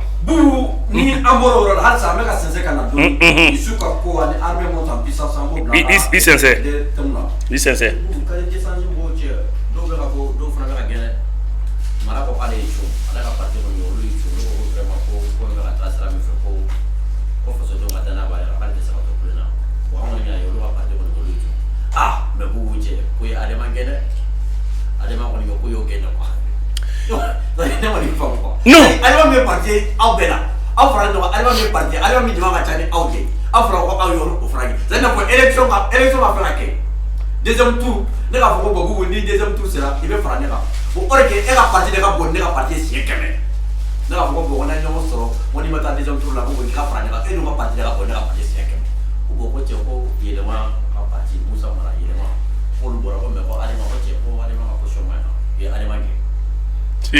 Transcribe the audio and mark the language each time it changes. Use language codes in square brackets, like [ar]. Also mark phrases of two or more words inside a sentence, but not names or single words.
[bm] ni an bɔra o yɔrɔ la halisa an bɛ ka sɛnsɛn ka na dɔɔni isu ka ko ani [fr] armée monte en puissance [bm] an b'o bila i sɛnsɛn dɔw bɛ ka fɔ dɔw fana bɛ ka gɛrɛ mara ko k'ale ye co ale ka parti kɔni olu ye co ne ko vraiment ko bɛ ka taa sira min fɛ ko faso dɔw ka danaya b'a yɛrɛ k'ale tɛ se ka to kulen na bon an kɔni y'a ye olu ka parti kɔni olu ye co mais k'u cɛ ko ye ale ma gɛn dɛ ale ma kɔni ko y'o gɛn dɛ quoi ne ma nin faamu quoi [fr] non [bm] ale ma min parti aw bɛɛ la aw fara ɲɔgɔn ale ma min parti ale ma min jama ka ca ni aw ye aw fara ko aw y'o fara kɛ [fr] c'est à dire [bm] ko élection ka fɛn ka kɛ [fr] deuxième tour [bm] ne k'a fɔ ko Babou ni [fr] deuxième tour sera [bm] i bɛ fara ne kan o kɔrɔ kɛ e ka parti de ka bon ne ka parti siɲɛ 100 ne k'a fɔ ko bon n'a ye ɲɔgɔn sɔrɔ ko n'i ma taa [fr] deuxième tour [bm] la ko i ka fara ne kan e dun ka parti de ka bon ne ka parti siɲɛ 100 ko bon ko cɛ ko yɛlɛma ka parti Musa Mara yɛlɛma k'olu bɔra ko mais ko Adama ko cɛ ko Adama ka position ma ɲi o ye Adama gɛn